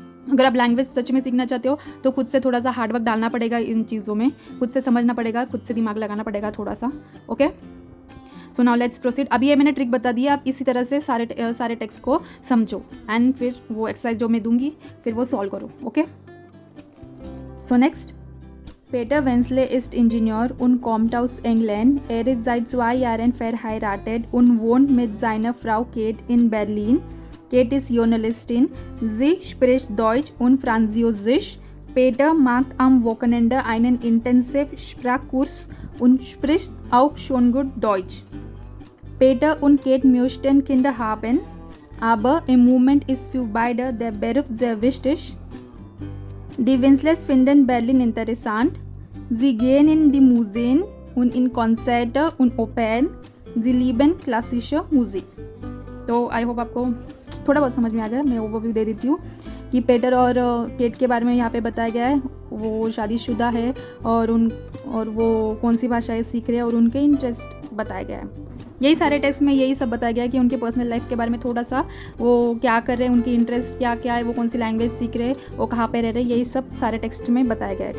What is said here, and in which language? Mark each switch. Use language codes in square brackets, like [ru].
[hi] अगर आप लैंग्वेज सच में सीखना चाहते हो तो खुद से थोड़ा सा हार्डवर्क डालना पड़ेगा इन चीज़ों में, खुद से समझना पड़ेगा, खुद से दिमाग लगाना पड़ेगा थोड़ा सा। Okay, [en] So now let's proceed. [hi] अभी ये मैंने ट्रिक बता दी है, आप इसी तरह से सारे टेक्स्ट को समझो एंड फिर वो एक्सरसाइज जो मैं दूंगी फिर वो सॉल्व करो। [en] Okay, so next. [de] Peter Wensley ist Ingenieur und kommt aus England. Er ist seit 2 Jahren verheiratet und wohnt mit seiner Frau Kate in Berlin. Kate ist Journalistin. Sie spricht Deutsch und Französisch. Peter macht am Wochenende einen intensiven Sprachkurs und spricht auch schon gut Deutsch. Peter und Kate möchten Kinder haben, aber im Moment ist für beide der Beruf sehr wichtig. Die Wensleys finden Berlin interessant. Sie gehen in die Museen und in Konzerte und Opern. Sie lieben klassische Musik. [hi] तो [en] I hope [hi] आपको थोड़ा बहुत समझ में आ गया। मैं overview दे देती हूँ कि पेटर और केट के बारे में यहाँ पे बताया गया है। वो शादीशुदा है और वो कौन सी भाषाएं सीख रहे हैं और उनके इंटरेस्ट बताया गया है। यही सारे टेक्स्ट में यही सब बताया गया है कि उनके पर्सनल लाइफ के बारे में थोड़ा सा, वो क्या कर रहे हैं, उनकी इंटरेस्ट क्या क्या है, वो कौन सी लैंग्वेज सीख रहे हैं, वो कहाँ पे रह रहे हैं, यही सब सारे टेक्स्ट में बताया गया है।